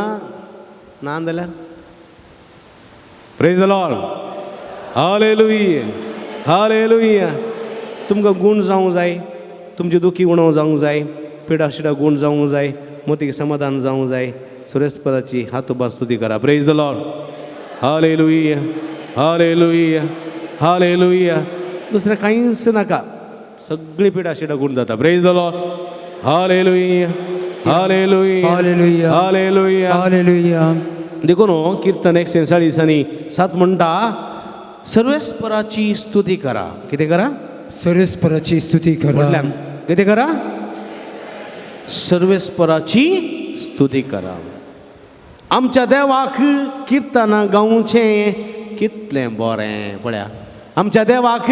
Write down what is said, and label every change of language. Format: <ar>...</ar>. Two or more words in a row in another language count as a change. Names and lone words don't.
<kok>ना जाल्यार</kok> <en>Praise the Lord</en> <kok>हालेलुया हालेलुया तुमकां गूण जावंक जाय तुमची दुखी उणोव जावंक जाय पिडा शिडा गूण जावंक जाय मोतीक समाधान जावंक जाय सुरेशपराची हातोबा स्तुती करा</kok> <en>Praise the Lord</en> <kok>हालेलुया हालेलुया हालेलुया दुसरें कांयच नाका सगळी पिडा शिडा गूण जाता</kok> <en>Praise the Lord</en> <kok>हालेलुया हालेलुया Hallelujah. हालेलुया Hallelujah. देखो न्हू कीर्तन 147 म्हणटा सर्वेस्पराची स्तुती करा कितें करा सर्वेस्पराची स्तुती करा म्हटल्यार कितें करा सर्वेस्पराची स्तुती करा आमच्या देवाक कीर्तनां गावचें कितलें बरें पळया आमच्या देवाक</kok>